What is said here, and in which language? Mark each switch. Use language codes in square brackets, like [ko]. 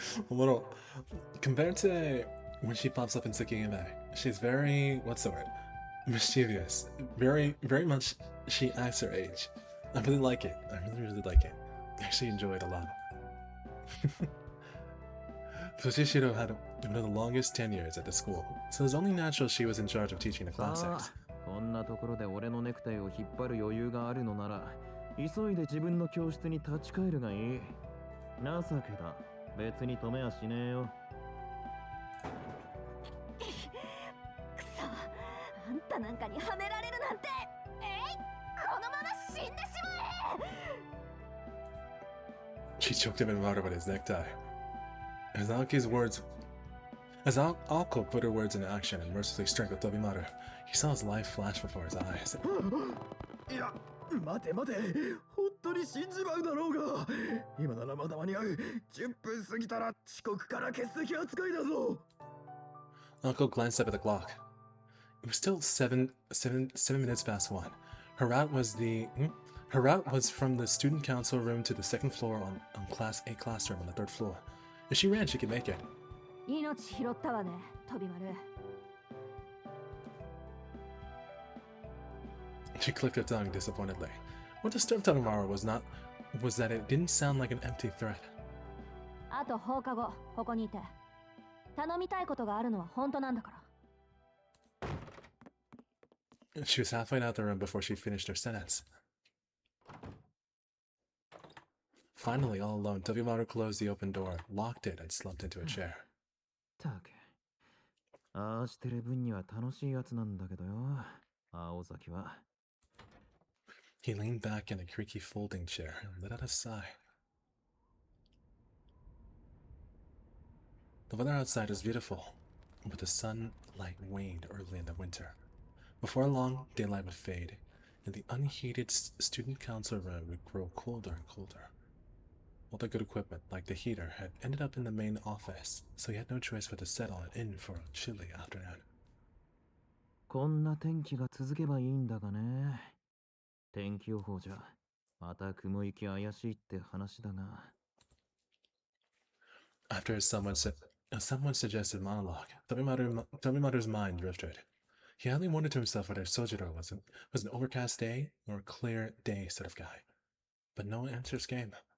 [en] Well, compared to when she pops up in Tsukihime, she's very, what's the word? Mischievous. Very, very much, she acts her age. I really like it. I really like it. I actually enjoy it a lot. Fushishiro had one of the longest tenures at the school, so it's only natural she was in charge of teaching the classics. [ja] こんなところで俺のネクタイを引っ張る余裕があるのなら、急いで自分の教室に立ち返るがいい。情けだ。別に止めはしねえよ。くそ、あんたなんかにはめられるなんて。このまま死んでしまえ。 [en] She choked him in water with his necktie. As Aoko put her words into action and mercilessly strangled Tobimaru, he saw his life flash before his eyes. [ja] いや、待て待て、本当に死んじまうだろうが。今ならまだ間に合う。 10分過ぎたら遅刻から欠席扱いだぞ。 [en] Aoko glanced up at the clock. It was still seven minutes past 1. Her route was from the student council room to the second floor on class A classroom on the third floor. If she ran, she could make it. [ja] 命拾ったわね、飛び丸。 [en] She clicked her tongue disappointedly. What disturbed Tobimaru was that it didn't sound like an empty threat. [ja] あと放課後、ここにいて。頼みたいことがあるのは本当なんだから。 [en] She was halfway out the room before she finished her sentence. Finally, all alone, Tobimaru closed the open door, locked it, and slumped into a chair. [ja] たく。ああしてる分には楽しいやつなんだけどよ。青崎は。 [en] He leaned back in a creaky folding chair and let out a sigh. The weather outside was beautiful, but the sunlight waned early in the winter. Before long, daylight would fade, and the unheated student council room would grow colder and colder. All the good equipment, like the heater, had ended up in the main office, so he had no choice but to settle in for a chilly afternoon. [ja] こんな天気が続けばいいんだがね。天気予報じゃ、また雲行き怪しいって話だが。 [en] After someone suggested monologue, Tobimaru's mind drifted. He only wondered to himself whether Sojiro was an overcast day or a clear day sort of guy. But no answers came.